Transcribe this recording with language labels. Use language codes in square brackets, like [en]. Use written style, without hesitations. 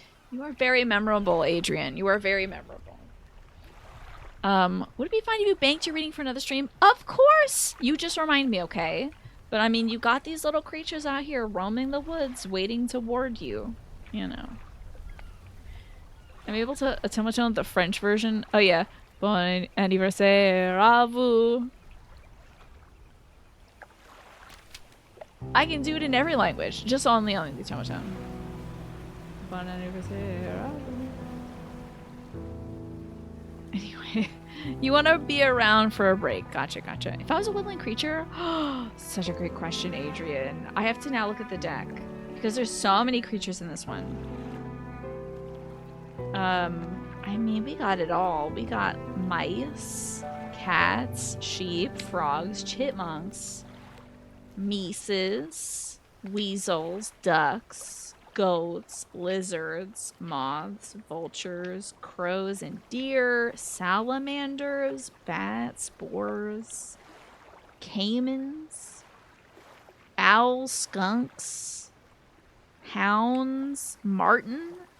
[en] You are very memorable, Adrian. You are very memorable. Would it be fine if you banked your reading for another stream? Of course! You just remind me, okay? But I mean, you got these little creatures out here roaming the woods, waiting to ward you. You know. I'm able to automaton the French version. Oh yeah. [fr] Bon anniversaire à vous. [en] I can do it in every language, just only on the automaton. [fr] Bon anniversaire à vous. [en] Anyway, you want to be around for a break. Gotcha, gotcha. If I was a woodland creature, such a great question, Adrian. I have to now look at the deck because there's so many creatures in this one. I mean, we got it all. We got mice, cats, sheep, frogs, chipmunks, meeses, weasels, ducks, goats, lizards, moths, vultures, crows and deer, salamanders, bats, boars, caimans, owls, skunks, hounds, marten.